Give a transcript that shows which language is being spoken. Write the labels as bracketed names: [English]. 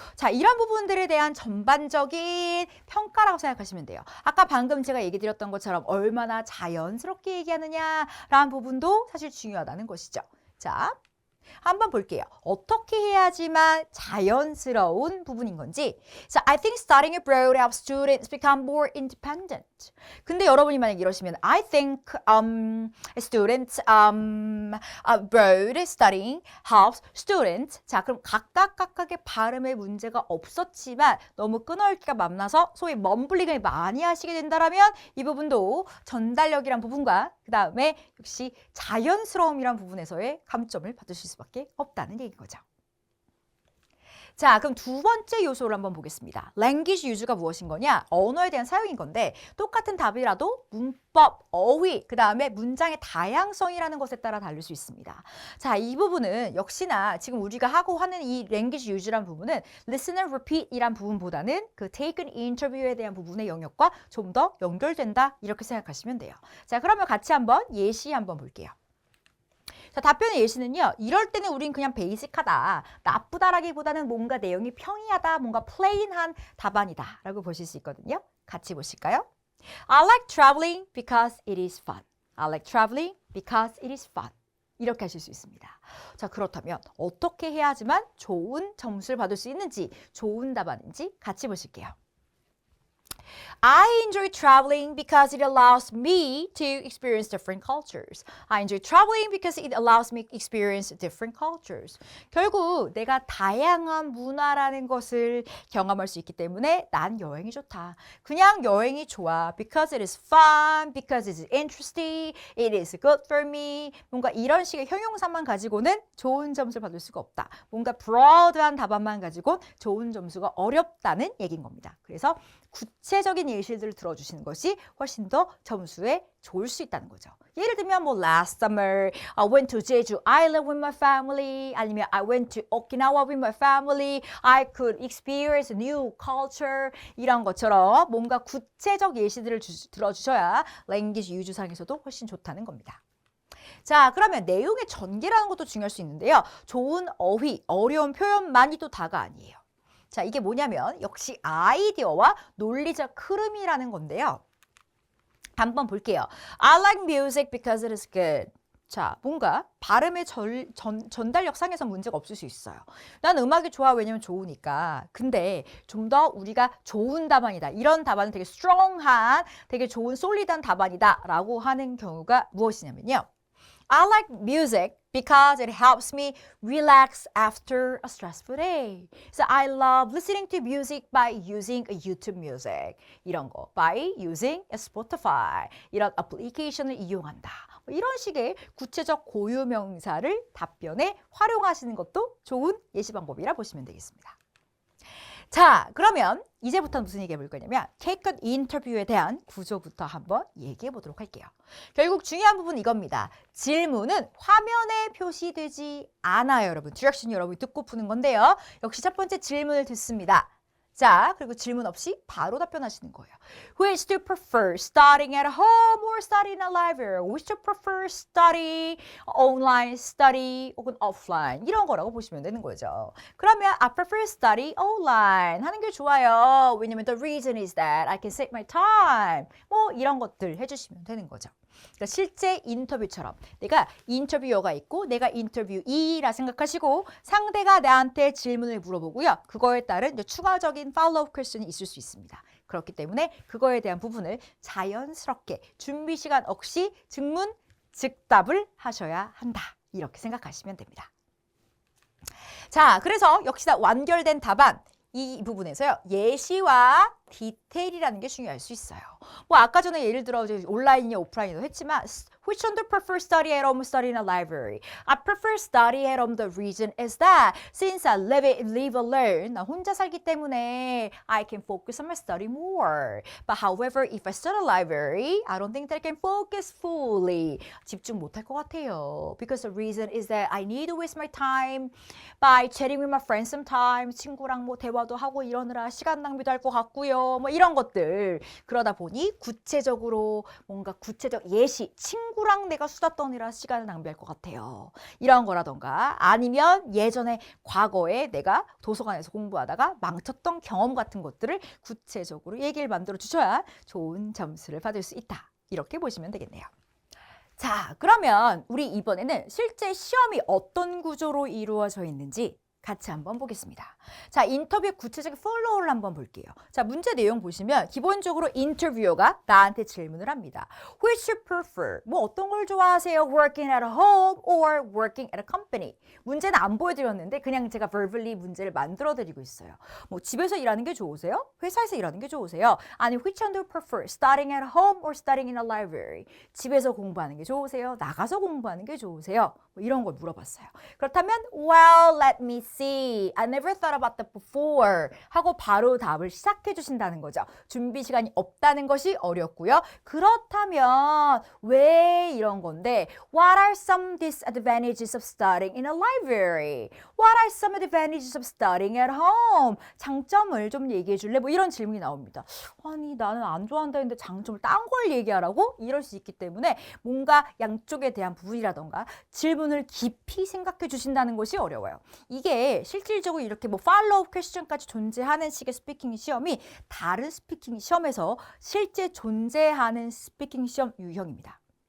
[Korean] 자, 이런 부분들에 대한 전반적인 평가라고 생각하시면 돼요. 아까 방금 제가 얘기 드렸던 것처럼 얼마나 자연스럽게 얘기하느냐라는 부분도 사실 중요하다는 것이죠. 자, 한번 볼게요. 어떻게 해야지만 자연스러운 부분인 건지. [English] So I think starting abroad helps students become more independent. [Korean] 근데 여러분이 만약 이러시면 [English] I think students abroad studying helps students. [Korean] 자, 그럼 각각의 발음에 문제가 없었지만 너무 끊어읽기가 만나서 소위 멈블링을 많이 하시게 된다면 이 부분도 전달력이란 부분과 그 다음에 역시 자연스러움이란 부분에서의 감점을 받으실 수밖에 없다는 얘기인 거죠. 자, 그럼 두 번째 요소를 한번 보겠습니다. language use가 무엇인 거냐? 언어에 대한 사용인 건데 똑같은 답이라도 문법, 어휘, 그 다음에 문장의 다양성이라는 것에 따라 다를 수 있습니다. 자, 이 부분은 역시나 지금 우리가 하고 하는 이 language use란 부분은 listen and repeat 이란 부분보다는 그 taken interview에 대한 부분의 영역과 좀 더 연결된다 이렇게 생각하시면 돼요. 자, 그러면 같이 한번 예시 한번 볼게요. 자, 답변의 예시는요. 이럴 때는 우린 그냥 베이직하다. 나쁘다라기보다는 뭔가 내용이 평이하다. 뭔가 플레인한 답안이다. 라고 보실 수 있거든요. 같이 보실까요? [English] I like traveling because it is fun. I like traveling because it is fun. [Korean] 이렇게 하실 수 있습니다. 자, 그렇다면 어떻게 해야지만 좋은 점수를 받을 수 있는지, 좋은 답안인지 같이 보실게요. [English] I enjoy traveling because it allows me to experience different cultures. I enjoy traveling because it allows me to experience different cultures. [Korean] 결국 내가 다양한 문화라는 것을 경험할 수 있기 때문에 난 여행이 좋다. 그냥 여행이 좋아. [English] Because it is fun, because it is interesting, it is good for me. [Korean] 뭔가 이런 식의 형용사만 가지고는 좋은 점수를 받을 수가 없다. 뭔가 broad한 답안만 가지고 좋은 점수가 어렵다는 얘기인 겁니다. 그래서 구체적인 예시들을 들어주시는 것이 훨씬 더 점수에 좋을 수 있다는 거죠. 예를 들면 뭐 [English] last summer I went to Jeju Island with my family [Korean] 아니면 [English] I went to Okinawa with my family I could experience a new culture [Korean] 이런 것처럼 뭔가 구체적 예시들을 들어주셔야 language 유주상에서도 훨씬 좋다는 겁니다. 자, 그러면 내용의 전개라는 것도 중요할 수 있는데요. 좋은 어휘, 어려운 표현만이 또 다가 아니에요. 자, 이게 뭐냐면 역시 아이디어와 논리적 흐름이라는 건데요. 한번 볼게요. [English] I like music because it is good [Korean] 자, 뭔가 발음의 전달력 상에서 문제가 없을 수 있어요. 난 음악이 좋아. 왜냐면 좋으니까. 근데 좀 더 우리가 좋은 답안이다. 이런 답안은 되게 strong한, 되게 좋은 솔리드한 답안이다. 라고 하는 경우가 무엇이냐면요. [English] I like music because it helps me relax after a stressful day. So I love listening to music by using a YouTube music. [Korean] 이런 거. [English] By using a Spotify. [Korean] 이런 애플리케이션을 이용한다. 이런 식의 구체적 고유명사를 답변에 활용하시는 것도 좋은 예시 방법이라 보시면 되겠습니다. 자, 그러면 이제부터 무슨 얘기해 볼 거냐면 Take-on 인터뷰에 대한 구조부터 한번 얘기해 보도록 할게요. 결국 중요한 부분 이겁니다. 질문은 화면에 표시되지 않아요, 여러분. 디렉션 여러분이 듣고 푸는 건데요. 역시 첫 번째 질문을 듣습니다. 자, 그리고 질문 없이 바로 답변하시는 거예요. [English] Which do you prefer, studying at home or studying in a library? Which do you prefer, study, online study, [Korean] 혹은 [English] offline? [Korean] 이런 거라고 보시면 되는 거죠. 그러면 [English] I prefer study online [Korean] 하는 게 좋아요. 왜냐면 [English] the reason is that I can save my time. [Korean] 뭐 이런 것들 해주시면 되는 거죠. 그러니까 실제 인터뷰처럼 내가 인터뷰어가 있고 내가 인터뷰이라 생각하시고 상대가 나한테 질문을 물어보고요. 그거에 따른 이제 추가적인 팔로우 퀘스천이 있을 수 있습니다. 그렇기 때문에 그거에 대한 부분을 자연스럽게 준비 시간 없이 즉문 즉답을 하셔야 한다. 이렇게 생각하시면 됩니다. 자, 그래서 역시나 완결된 답안 이 부분에서요. 예시와 디테일이라는 게 중요할 수 있어요. 뭐 아까 전에 예를 들어 온라인이냐 오프라인이냐 했지만 [English] Which one do you prefer study at home or study in a library? I prefer study at home. The reason is that since I live alone, [Korean] 나 혼자 살기 때문에 [English] I can focus on my study more. But however, if I study a library, I don't think that I can focus fully. [Korean] 집중 못할 것 같아요. [English] Because the reason is that I need to waste my time by chatting with my friends sometimes. [Korean] 친구랑 뭐 대화도 하고 이러느라 시간 낭비도 할 것 같고요. 뭐 이런 것들. 그러다 보니 구체적으로 뭔가 구체적 예시, 친구랑 내가 수다 떠느라 시간을 낭비할 것 같아요. 이런 거라던가 아니면 예전에 과거에 내가 도서관에서 공부하다가 망쳤던 경험 같은 것들을 구체적으로 얘기를 만들어 주셔야 좋은 점수를 받을 수 있다. 이렇게 보시면 되겠네요. 자, 그러면 우리 이번에는 실제 시험이 어떤 구조로 이루어져 있는지 같이 한번 보겠습니다. 자, 인터뷰 구체적인 follow-up를 한번 볼게요. 자, 문제 내용 보시면 기본적으로 인터뷰어가 나한테 질문을 합니다. [English] Which you prefer? [Korean] 뭐 어떤 걸 좋아하세요? [English] Working at home or working at a company? [Korean] 문제는 안 보여드렸는데 그냥 제가 verbally 문제를 만들어드리고 있어요. 뭐 집에서 일하는 게 좋으세요? 회사에서 일하는 게 좋으세요? 아니, [English] which one do you prefer? Studying at home or studying in a library? [Korean] 집에서 공부하는 게 좋으세요? 나가서 공부하는 게 좋으세요? 뭐 이런 걸 물어봤어요. 그렇다면, [English] well, let me see. I never thought about that before. [Korean] 하고 바로 답을 시작해 주신다는 거죠. 준비 시간이 없다는 것이 어렵고요. 그렇다면 왜 이런 건데 [English] What are some disadvantages of studying in a library? What are some advantages of studying at home? [Korean] 장점을 좀 얘기해 줄래? 뭐 이런 질문이 나옵니다. 아니 나는 안 좋아한다 했는데 장점을 딴 걸 얘기하라고? 이럴 수 있기 때문에 뭔가 양쪽에 대한 부분이라던가 질문을 깊이 생각해 주신다는 것이 어려워요. 이게 실질적으로 이렇게 뭐 팔로우 퀘스천까지 존재하는 식의 스피킹 시험이 다른 스피킹 시험에서 실제 존재하는 스피킹 시험 유형입니다.